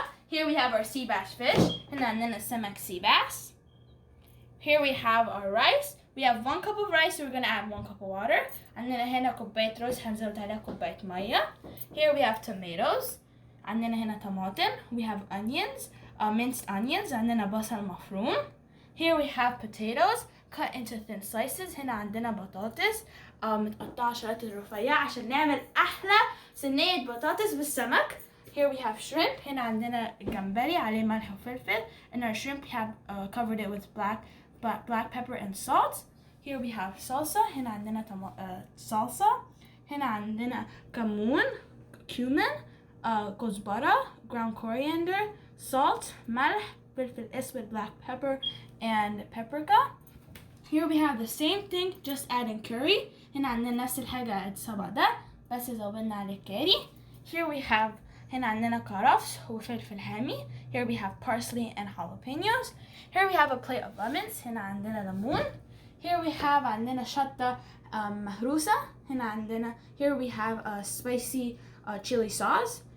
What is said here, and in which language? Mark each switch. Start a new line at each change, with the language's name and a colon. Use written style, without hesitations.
English: Here we have our sea bass fish,
Arabic: هنا عندنا السمك
English: sea bass. Here we have our rice. We have 1 cup of rice, so we're gonna add 1 cup of water.
Arabic: عندنا هنا كوباية رز هنزود عليها كوباية مية.
English: Here we have tomatoes.
Arabic: عندنا هنا طماطم.
English: We have onions, minced onions.
Arabic: عندنا بصل مفروم.
English: Here we have potatoes cut into thin slices.
Arabic: هنا عندنا بطاطس متقطعة شرايح رفيعة عشان نعمل أحلى صينية بطاطس بالسمك.
English: Here we have shrimp.
Arabic: هنا عندنا جمبري عليه ملح وفلفل.
English: And our shrimp we have covered it with black pepper and salt. Here we have salsa.
Arabic: هنا عندنا salsa. هنا عندنا كمون,
English: cumin,
Arabic: كزبره,
English: ground coriander,
Arabic: salt, ملح, فلفل اسود,
English: black pepper, and paprika. Here we have the same thing, just adding curry.
Arabic: هنا عندنا نفس الحاجة السبع ده, بس زودنا عليه كاري.
English: Here we have
Arabic: هنا عندنا كرفس وفلفل حامي.
English: Here we have parsley and jalapenos. Here we have a plate of lemons.
Arabic: هنا عندنا ليمون.
English: Here we have
Arabic: عندنا شطة مهروسة. هنا عندنا
English: here we have a spicy chili sauce.